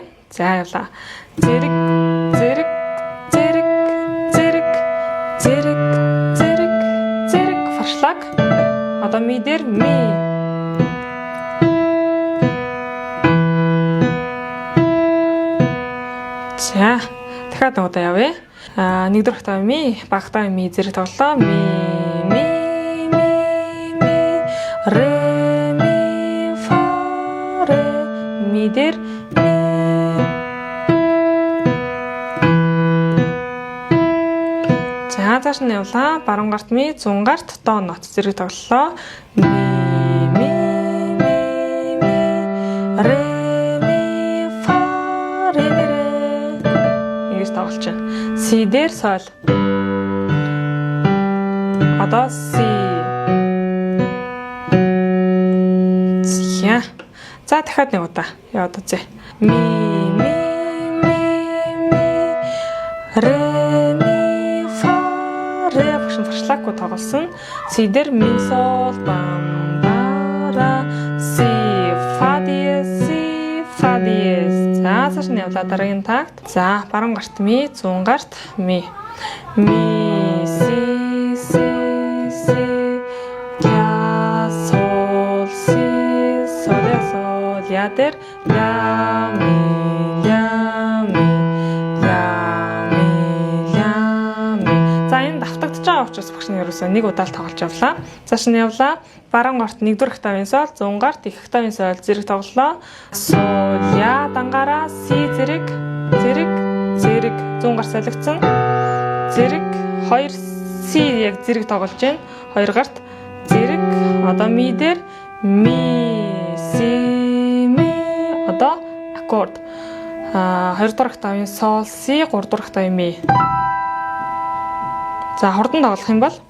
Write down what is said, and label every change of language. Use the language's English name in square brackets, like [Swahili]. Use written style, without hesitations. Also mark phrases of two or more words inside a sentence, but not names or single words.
[Mongolian] За явлаа. Зэрэг форшлаг. Одоо ми дээр ми. За дахиад удаа явъя. 1 дугаар октав ми, баг октав ми зэрэг тоглолоо. Ми ре ми фа ре ми дээр ми. За цааш нь явлаа. Баруун гарт ми, зүүн гарт до нот зэрэг тоглолоо. Ми ре тоглож байна. Си дээр соль. Одоо си. За дахиад нэг удаа яваад үзье. Ми ре ми фа ре багш форшлаггүй тоглосон. Си дээр ми соль бам бара си фа диез. За цааш нь явлаа дараагийн такт. За баруун гарт ми, зүүн гарт ми. Ми си ля соль ля дээр ля ми. За энэ давтагдж байгаа учраас багш нь ерөөсөө нэг удаа л тоглож явлаа. Цааш нь явлаа. Баруун гарт 1 дугаар октавын соль, зүүн гарт их октавын соль зэрэг тоглолоо. Соль ля дангаараа си зэрэг. Зүүн гарт солигдсон. Зэрэг 2 си яг зэрэг тоглож байна. 2 гарт зэрэг. Одоо ми дээр ми си ми. Одоо аккорд. 2 дугаар октавын соль си, 3 дугаар октавын ми. За хурдан тоглох юм бол